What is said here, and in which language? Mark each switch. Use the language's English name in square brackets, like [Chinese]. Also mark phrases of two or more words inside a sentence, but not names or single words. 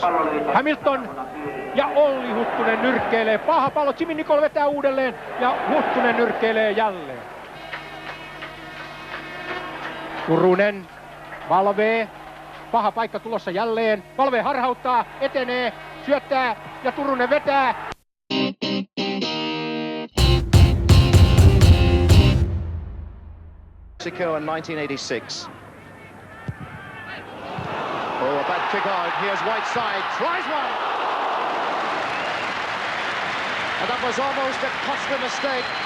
[Finnish] Hamilton ja Olli Huttunen nyrkkeilee. Paha pallo. Jimmy Nicol vetää uudelleen ja Huttunen nyrkkeilee jälleen. Turunen valvee. Paha paikka tulossa jälleen. Valvee harhauttaa, etenee, syöttää ja Turunen vetää. [English] Mexico in 1986. Oh, a bad kick out. Here's Whiteside. Tries one. And that was almost a costly mistake.